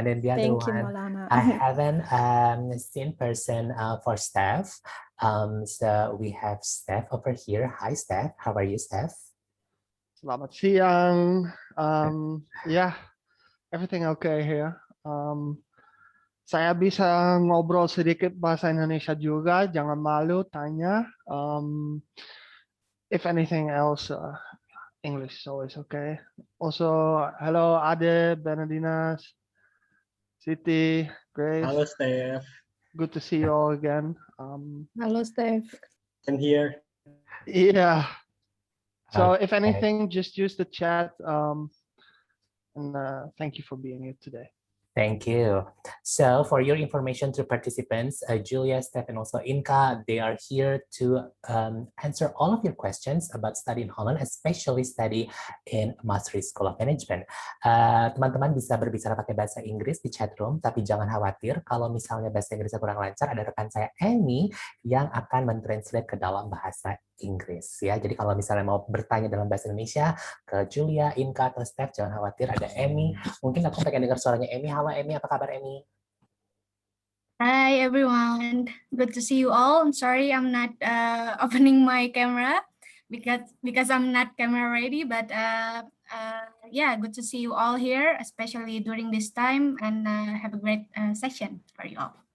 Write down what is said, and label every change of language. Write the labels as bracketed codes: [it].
[en] And then the other one, I haven't seen person for Steph. So we have Steph over here. Hi, Steph. How are you, Steph? [id] Selamat siang. [en] Yeah, everything okay here. [id] Saya bisa ngobrol sedikit bahasa Indonesia juga. Jangan malu, tanya. [en] If anything else, English is always okay. Also, hello, Ade, Bernardinas, Siti, Grace. Hello, Steph. Good to see you all again. Hello, Steph. I'm here. Yeah. So if anything, just use the chat. And thank you for being here today. Thank you. So for your information to participants, Julia, Steph, and also Inka, they are here to answer all of your questions about study in Holland, especially study in Mastery School of Management. [id] Teman-teman bisa berbicara pakai bahasa Inggris di chat room, tapi jangan khawatir kalau misalnya bahasa Inggrisnya kurang lancar, ada rekan saya Amy yang akan mentranslate ke dalam bahasa Inggris. Ya, jadi kalau misalnya mau bertanya dalam bahasa Indonesia ke Julia, Inka, atau Steph, jangan khawatir, ada Amy. Mungkin aku pengen dengar suaranya Amy. Halo Amy, apa kabar Amy? [en] Hi everyone, good to see you all. I'm sorry I'm not opening my camera because I'm not camera ready, but yeah, good to see you all here, especially during this time, and have a great session for you all.